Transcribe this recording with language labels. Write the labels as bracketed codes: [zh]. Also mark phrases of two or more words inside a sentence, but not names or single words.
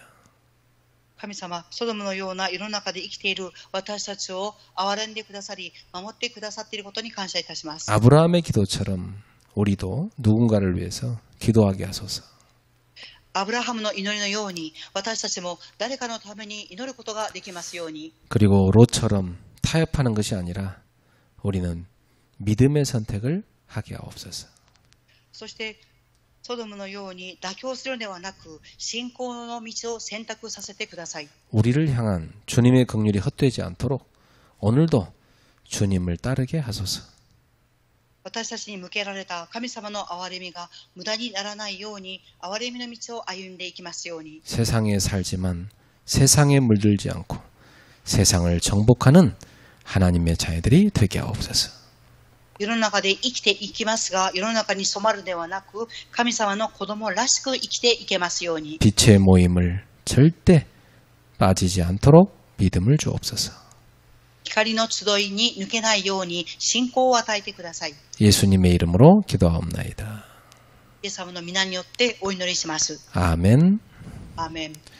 [ja] 神様、ソドムのような世の中で生きている私たちを憐れんでくださり、守ってくださっていることに感謝いたします。 [ko] 아브라함의 기도처럼 우리도 누군가를 위해서 기도하게 하소서. [ja] アブラハムの祈りのように私たちも誰かのために祈ることができますように。 [ko] 그리고 롯처럼 타협하는 것이 아니라 우리는 믿음의 선택을 하게 하옵소서. [ja] そしてソドムのように妥協するのではなく信仰の道を選択させてください。 [ko] 우리를 향한 주님의 긍휼이 헛되지 않도록 오늘도 주님을 따르게 하소서. [ja] 私たちに向けられた神様の憐れみが無駄にならないように憐れみの道を歩んでいきますように。 [ko] 세상에 살지만 세상에 물들지 않고 세상을 정복하는 하나님의 자녀들이 되게 하옵소서. [ja] 世の中で生きていきますが、世の中に染まるではなく、神様の子供らしく生きていけますように。 [ko] 빛의 모임을 절대 빠지지 않도록 믿음을 주옵소서. [ja] 光の集いに抜けないように信仰を与えてください。 [ko] 예수님의 이름으로 기도하옵나이다. [ja] イエス様の皆によってお祈りします。 [ko] 아멘. [ja] アーメン。